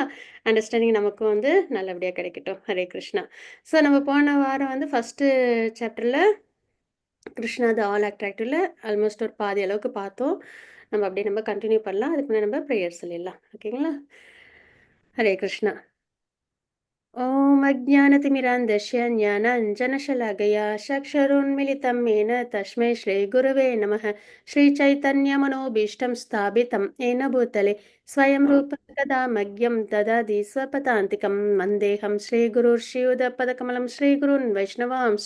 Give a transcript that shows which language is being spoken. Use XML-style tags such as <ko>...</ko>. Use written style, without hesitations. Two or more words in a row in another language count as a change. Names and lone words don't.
<ta>அண்டர்ஸ்டாண்டிங் நமக்கும் வந்து நல்லபடியாக கிடைக்கட்டும். ஹரே கிருஷ்ணா. ஸோ நம்ம போன வாரம் வந்து ஃபஸ்ட்டு சாப்டரில் கிருஷ்ணா த ஆல் அட்ராக்டிவ்ல ஆல்மோஸ்ட் ஒரு பாதி அளவுக்கு பார்த்தோம். நம்ம அப்படியே நம்ம கண்டினியூ பண்ணலாம். அதுக்கு முன்னாடி நம்ம ப்ரேயர் சொல்லிடலாம். ஓகேங்களா? ஹரே கிருஷ்ணா.</ta> <sa>ॐ अज्ञानतिमिरान्धस्य ज्ञानाञ्जनशलाकया चक्षुरुन्मिलितं येन तस्मै श्रीगुरवे नमः। श्रीचैतन्यमनोभीष्टं स्थापितं येन भूतले स्वयं रूप कदा मह्यं ददाति स्वपदान्तिकं वन्देऽहं श्रीगुरुर्श्रीयुतपदकमलं श्रीगुरून् वैष्णवांश्च</sa>